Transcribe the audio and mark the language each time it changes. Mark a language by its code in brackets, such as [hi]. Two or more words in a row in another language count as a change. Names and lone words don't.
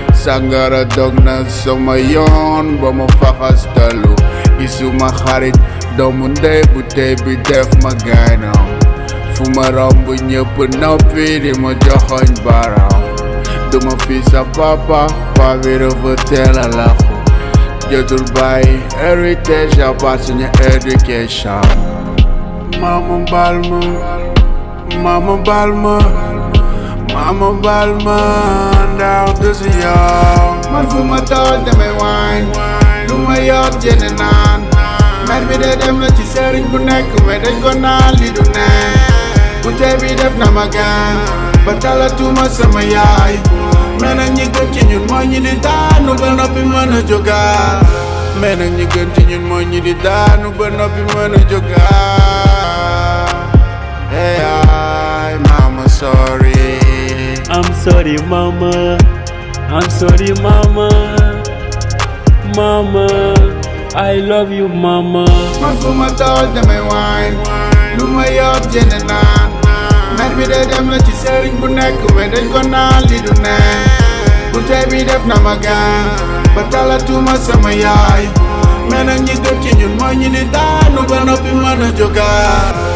[wo] Sangara dog na sama yoon ba ma faxastalu. Gisuma xarit, doomu ndey, bouteille bi def ma gaynam. Fu ma romb ñëpp noppi di ma joxoñ baaraam. Duma fi sa papa, pa bi dafa teel a làqu. Jotul bàyyi héritage à part suñu éducation. Mama baal ma, mama baal ma, mama baal ma, ndax du si yow. Man fu ma toll damay whine, lu ma yor jënd naan. Mer bi de dem na ci sëriñ bu nekk, mais dañ ko naan li du neen. Bouteille bi def na ma gaañ, ba talatuma sama yaay. Mais nag ñi gën ci ñun mooy ñi di daanu ba noppi mën a jógaat. Mais nag ñi gën ci ñun mooy ñi di daanu ba noppi mën a jógaat. Hey, ay, [en] mama, sorry. I'm sorry, mama. I'm sorry, mama. Mama, I love you, mama. [wo] Man fu ma toll damay whine, lu ma yor jënd naan. Mer bi de dem na ci sëriñ bu nekk, mais dañ ko naan li du neen. Bouteille bi def na ma gaañ, ba talatuma sama yaay. Mais nag ñi gën ci ñun mooy ñi di daanu ba noppi mën a jógaat.